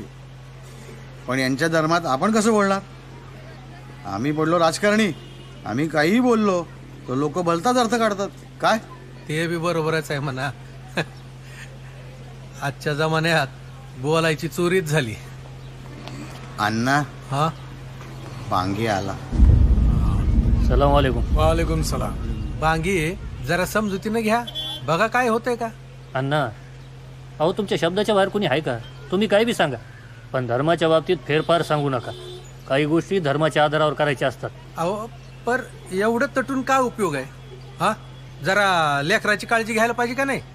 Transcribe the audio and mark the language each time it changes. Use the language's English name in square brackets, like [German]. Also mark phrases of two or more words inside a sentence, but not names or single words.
[Marathi] पण यांच्या धर्मात आपण कसं बोलणार? आम्ही पडलो राजकारणी, आम्ही काहीही बोललो तर लोक भलताच अर्थ काढतात. काय ते बी बरोबरच आहे म्हणा. आजच्या जमान्यात बोलायची चोरीच झाली. अण्णा, हा बांगी आला. [Arabic] سلام عليكم. عليكم سلام. [Marathi] बांगी, जरा समजुतीनं घ्या, बघा काय होतंय का. अण्णा, अहो तुमच्या शब्दाच्या बाहेर कोणी आहे का? तुम्ही काही बी सांगा, पण धर्माच्या बाबतीत फेरफार सांगू नका. काही गोष्टी धर्माच्या आधारावर करायच्या असतात. अहो, पर एवढं तटून काय उपयोग आहे? हा, जरा लेकराची काळजी घ्यायला पाहिजे का नाही?